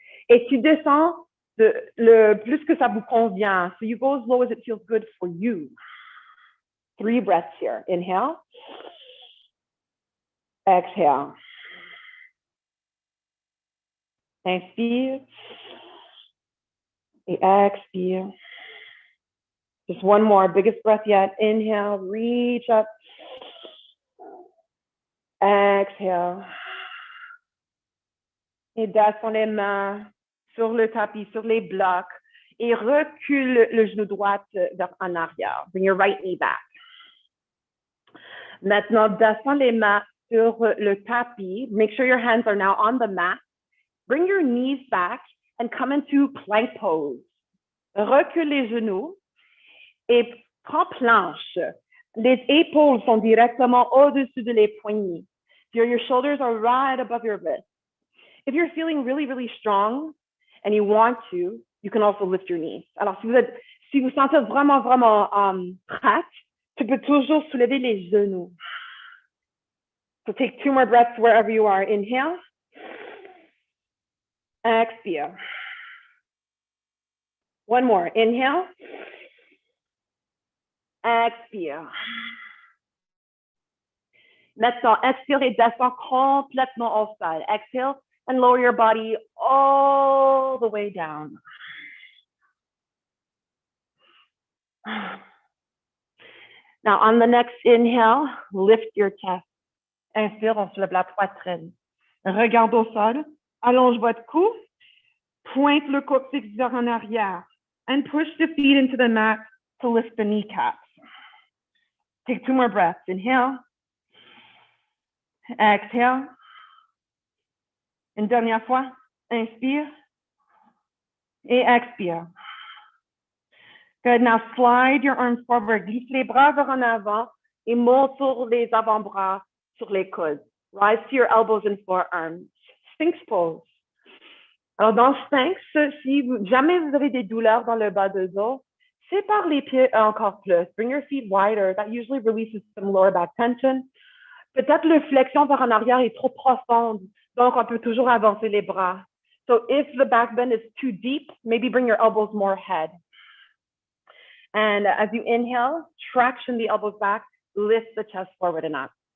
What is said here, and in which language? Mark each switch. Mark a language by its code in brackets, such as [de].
[fr] Et tu descends le plus que ça vous convient. [en] So you go as low as it feels good for you. 3 breaths here. Inhale. Exhale. [fr] Inspire. Et expire. [en] Just 1 more, biggest breath yet. Inhale, reach up. Exhale. [fr] Et descends les mains sur le tapis, sur les blocs. Et recule le genou droit vers en arrière. [en] Bring your right knee back. [fr] Maintenant, descends les mains sur le tapis. [en] Make sure your hands are now on the mat. Bring your knees back and come into plank pose. [fr] Recule les genoux et prends planche. Les épaules sont directement au-dessus de les poignets. [en] Your shoulders are right above your wrist. If you're feeling really, really strong and you want to, you can also lift your knees. [fr] Alors, si vous sentez vraiment, vraiment prête, tu peux toujours soulever les genoux. [en] So take 2 more breaths wherever you are. Inhale. Exhale. One more. Inhale. [fr] Expire. Maintenant, expire et descends complètement au sol. [en] Exhale and lower your body all the way down. Now, on the next inhale, lift your chest. [fr] Inspire, on soulève la poitrine. Regarde au sol, allonge votre cou, pointe le coccyx vers en arrière, [en] and push the feet into the mat to lift the kneecaps. Take 2 more breaths. Inhale. Exhale. [fr] Une dernière fois. Inspire. Et expire. Good. [en] Now slide your arms forward. [fr] Glisse les bras vers en avant et monte sur les avant-bras sur les coudes. [en] Rise to your elbows and forearms. Sphinx pose. [fr] Alors, dans Sphinx, si jamais vous avez des douleurs dans le bas de dos, sépare les pieds encore plus. [en] Bring your feet wider. That usually releases some lower back tension. [fr] Peut-être la flexion vers en arrière est trop profonde, donc on peut toujours avancer les bras. [en] So if the back bend is too deep, maybe bring your elbows more ahead. And as you inhale, traction the elbows back, lift the chest forward and up.